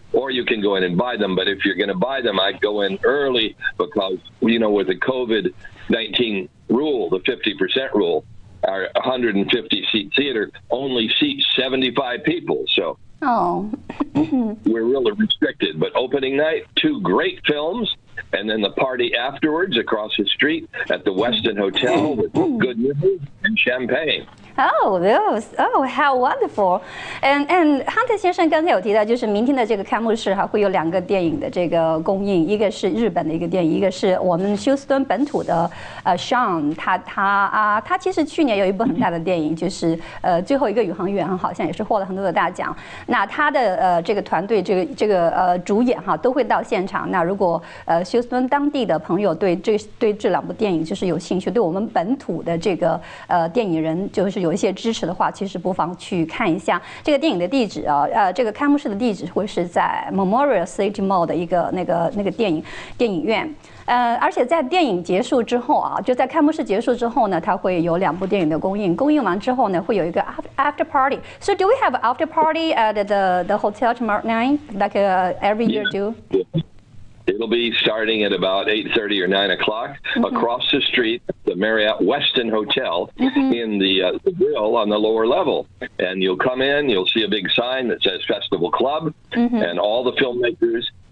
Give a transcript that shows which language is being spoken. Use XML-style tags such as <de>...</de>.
<en>Or you can go in and buy them, but if you're going to buy them, I'd go in early because, with the COVID-19 rule, the 50% rule, our 150-seat theater only seats 75 people, so we're really restricted. But opening night, 2 great films, and then the party afterwards across the street at the Westin Hotel with good music and champagne. Oh, how wonderful!</en> <zh>And Hunter 先生刚才有提到，就是明天的这个开幕式哈，会有2个电影的这个公映，一个是日本的一个电影，一个是我们休斯顿本土的Sean， 他其实去年有一部很大的电影，就是最后一个宇航员好像也是获了很多的大奖。那他的这个团队这个主演哈都会到现场。那如果休斯顿当地的朋友对这2部电影就是有兴趣，对我们本土的这个电影人就是有一些支持的话，其实不妨去看一下这个电影的地址啊。这个开幕式的地址会是在 Memorial City Mall 的一个那个电影院。而且在电影结束之后啊，就在开幕式结束之后呢，它会有2部电影的公映。公映完之后呢，会有一个 after party.</zh> <en>So do we have an after party at the hotel tomorrow night, like every year do? It'll be starting at about 8:30 or 9 o'clock across the street at the Marriott Westin Hotel in the grill on the lower level. And you'll come in, you'll see a big sign that says Festival Club and all the filmmakers.</en>